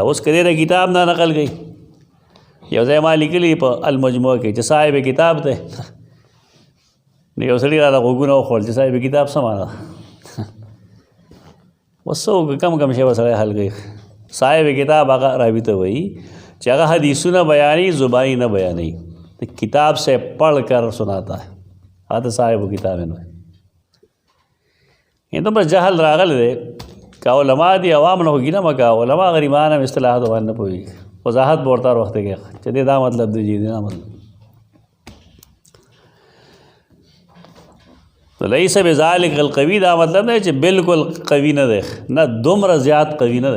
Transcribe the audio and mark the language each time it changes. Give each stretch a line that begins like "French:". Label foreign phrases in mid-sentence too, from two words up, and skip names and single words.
Pashto: اوس که د کتاب نه نقل کوي، یو ځای ما لیکلي په المجموع کې چې صاحب کتاب دی، نو یو سړي راته غوږونه وخوړل چې صاحب کتاب څه معنا ده. اوس څه وکړو، کم کم شی به سړی حل کوي. صاحب کتاب هغه راوي ته وایي چې هغه حدیثونه بیانوي، زبانی نه بیانوي.
Urdu: کتاب سے پڑھ کر سناتا ہے،
Pashto: هغه ته صاحب کتاب نه وایي. یې ته بس جهل راغلی دی. که علما دي عوام نه خو ګیله مه کوه، علما غریبان هم اصطلاحاتو باندې نه پوهېږي. وضاحت به ورته هر وخت کې چې دې دا مطلب دی، دا مطلب.
Arabic: لیس بذلک القوي
Pashto: دا مطلب نه چې بالکل قوي نه دی، نه دومره زیات قوي نه دی.